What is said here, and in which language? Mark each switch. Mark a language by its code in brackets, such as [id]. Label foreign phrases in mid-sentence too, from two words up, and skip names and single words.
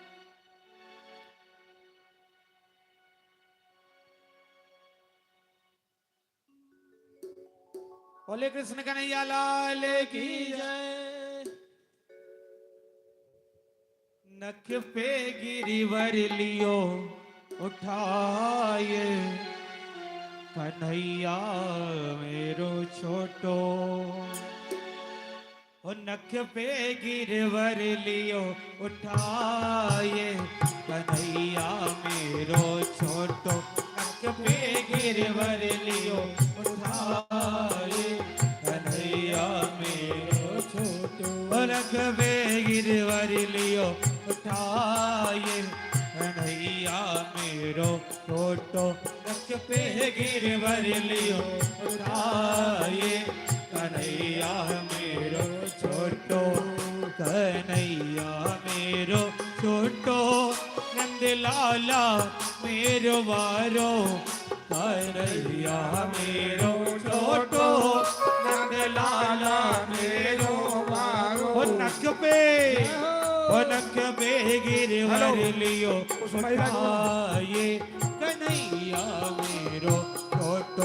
[hi] बोले कृष्ण कन्हैया लाल की जय। [bra] नख पे गिरिवर लियो उठाए कन्हैया मेरो छोटो। ओ नख पे गिरवर लियो उठाए कन्हैया मेरो छोटो। नख पे गिरवर लियो उठाए कन्हैया मेरो छोटो। ओ नख पे गिरवर लियो उठाए कन्हैया मेरो छोटो। नख पे गिरवर लियो उठाए कन्हैया मेरो छोटो। कन्हैया मेरो छोटो नंद लाला मेरो वारो। कन्हैया मेरो छोटो नंद लाला मेरो वारो। ओ नख पे गिरवर लियो उठाए कन्हैया मेरो छोटो।